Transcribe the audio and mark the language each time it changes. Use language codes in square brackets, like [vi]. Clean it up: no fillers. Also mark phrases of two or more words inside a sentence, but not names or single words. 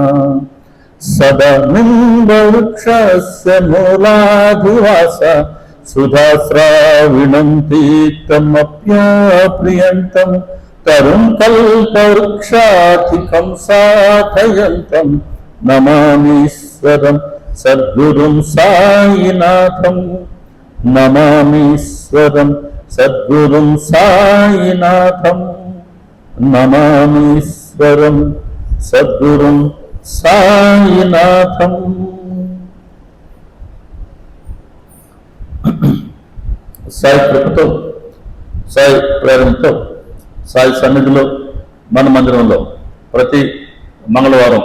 [sa] सदानन्दवृक्षस्य मूलाधिवास सुधास्राविणं तीर्थमप्याप्रियन्तं तरुं कल्पवृक्षाधिकं साधयन्तं नमामीश्वरं सद्गुरुं साईनाथं। नमामीश्वरं सद्गुरुं साईनाथं। नमामीश्वरं सद्गुरुं సాయినాథం। [te] సాయి కృపతో సాయి ప్రేరణతో సాయి సన్నిధిలో మన మందిరంలో ప్రతి మంగళవారం